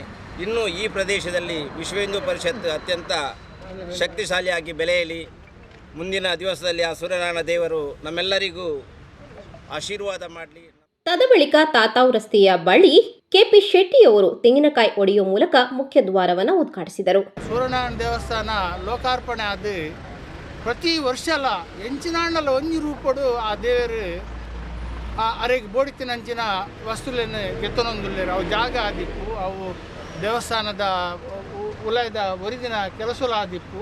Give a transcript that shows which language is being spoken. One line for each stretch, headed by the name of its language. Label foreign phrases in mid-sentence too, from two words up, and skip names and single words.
Kannada: ಇನ್ನೂ ಈ ಪ್ರದೇಶದಲ್ಲಿ ವಿಶ್ವ ಹಿಂದೂ ಪರಿಷತ್ ಅತ್ಯಂತ ಶಕ್ತಿಶಾಲಿಯಾಗಿ ಬೆಳೆಯಲಿ. ಮುಂದಿನ ದಿವಸದಲ್ಲಿ ಆ ಸೂರ್ಯನಾರಾಯಣ ದೇವರು ನಮ್ಮೆಲ್ಲರಿಗೂ ಆಶೀರ್ವಾದ ಮಾಡಲಿ. ತದಬಳಿಕ ತಾತಾವ್ ರಸ್ತೆಯ ಬಳಿ ಕೆಪಿ ಶೆಟ್ಟಿ ಅವರು ತೆಂಗಿನಕಾಯಿ ಒಡೆಯುವ ಮೂಲಕ ಮುಖ್ಯ ದ್ವಾರವನ್ನು ಉದ್ಘಾಟಿಸಿದರು.
Tulu: ಸೂರ್ಯನಾರಾಯಣ ದೇವಸ್ಥಾನ ಲೋಕಾರ್ಪಣೆ ಆದ ಪ್ರತಿ ವರ್ಷಲ ಎಂಚಿನಾಣ್ಣಲ ಒಂಜಿ ರೂಪಡು ಆ ದೇವರು ಅರೆಗೆ ಬೋಡಿತಿನಂಚಿನ ವಸ್ತುಲೇನು ಗೆತ್ತನೊಂದುಲ್ಲೇರು. ಅವು ಜಾಗ ಆದಿಪ್ಪು, ಅವು ದೇವಸ್ಥಾನದ ಉಲಯದ ಒರಿದಿನ ಕೆಲಸಲ ಆದಿಪ್ಪು.